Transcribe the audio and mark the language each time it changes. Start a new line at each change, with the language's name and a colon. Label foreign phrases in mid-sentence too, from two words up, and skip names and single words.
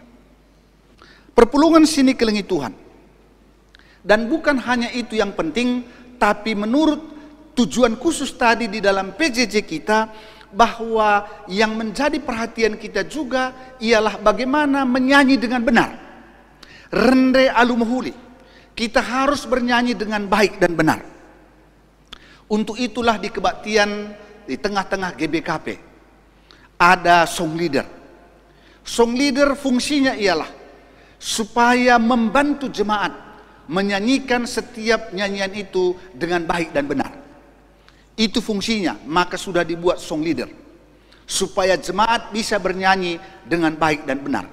Batak Karo: Perpulungan sini kelengi Tuhan.
Indonesian: Dan bukan hanya itu yang penting, tapi menurut tujuan khusus tadi di dalam PJJ kita, bahwa yang menjadi perhatian kita juga ialah bagaimana menyanyi dengan benar.
Batak Karo: Rende alumuhuli,
Indonesian: kita harus bernyanyi dengan baik dan benar. Untuk itulah di kebaktian di tengah-tengah GBKP ada
English: song leader. Song leader
Indonesian: fungsinya ialah supaya membantu jemaat menyanyikan setiap nyanyian itu dengan baik dan benar. Itu fungsinya, maka sudah dibuat
English: song leader,
Indonesian: supaya jemaat bisa bernyanyi dengan baik dan benar.